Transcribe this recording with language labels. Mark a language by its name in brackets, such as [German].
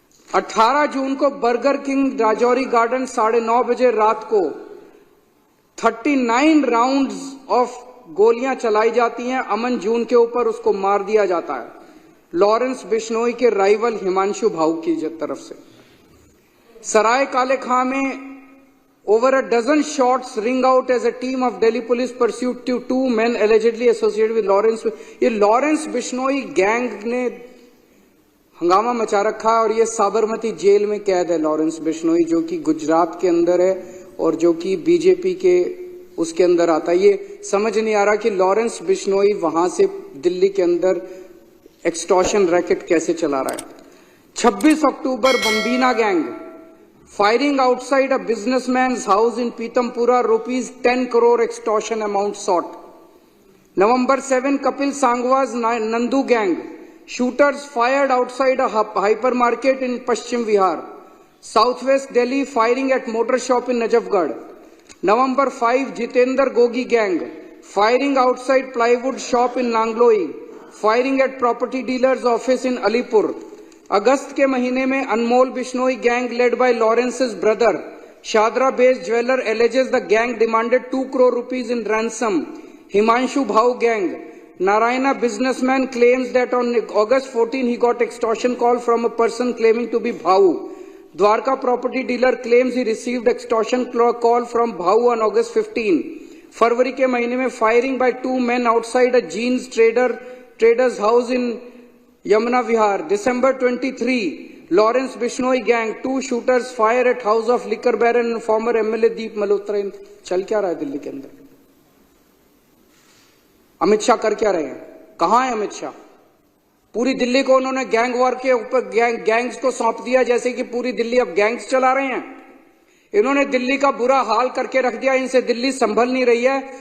[Hindi] 18 जून को burger king Rajouri garden 9:30 बजे रात को 39 राउंड्स ऑफ गोलियां चलाई जाती हैं अमन जून के ऊपर, उसको मार दिया जाता है लॉरेंस बिश्नोई के राइवल हिमांशु भाऊ की तरफ से। सराय काले खां में [English] over a dozen shots ring out as a team of Delhi police pursued 2 men allegedly associated with Lawrence। [Hindi] ये लॉरेंस बिश्नोई गैंग ने हंगामा मचा रखा है और ये साबरमती जेल में कैद है लॉरेंस बिश्नोई, जो कि गुजरात के अंदर है और जो कि बीजेपी के उसके अंदर आता है। ये समझ नहीं आ रहा कि लॉरेंस बिश्नोई वहां से दिल्ली के अंदर एक्सटॉर्शन रैकेट कैसे चला रहा है। [English] 26 October Bambiha gang firing outside a businessman's house in Pitampura, rupees 10 crore extortion amount sought। November 7, Kapil Sangwa's Nandu gang, shooters fired outside a hypermarket in Paschim Vihar। Southwest Delhi, firing at motor shop in Najafgarh। November 5, Jitendra Gogi gang, firing outside plywood shop in Nangloi, firing at property dealer's office in Alipur। [Hindi] अगस्त के महीने में [English] Anmol Bishnoi gang led by Lawrence's brother Shahdara based jeweller alleges the gang demanded 2 crore rupees in ransom। Himanshu Bhau gang, Narayana businessman claims that on August 14 he got extortion call from a person claiming to be Bhau। Dwarka property dealer claims he received extortion call from Bhau on August 15। [Hindi] फरवरी के महीने में [English] firing by 2 men outside a jeans trader's house in Yamuna Vihar। December 23, Lawrence Bishnoi gang, 2 shooters fire at house of liquor baron and former MLA Deep Malhotra। [Hindi] चल क्या रहा है दिल्ली के अंदर? अमित शाह कर क्या रहे हैं? कहां है अमित शाह? पूरी दिल्ली को उन्होंने गैंग वॉर के ऊपर गैंग्स को सौंप दिया, जैसे कि पूरी दिल्ली अब गैंग्स चला रहे हैं। इन्होंने दिल्ली का बुरा हाल करके रख दिया, इनसे दिल्ली संभल नहीं रही है।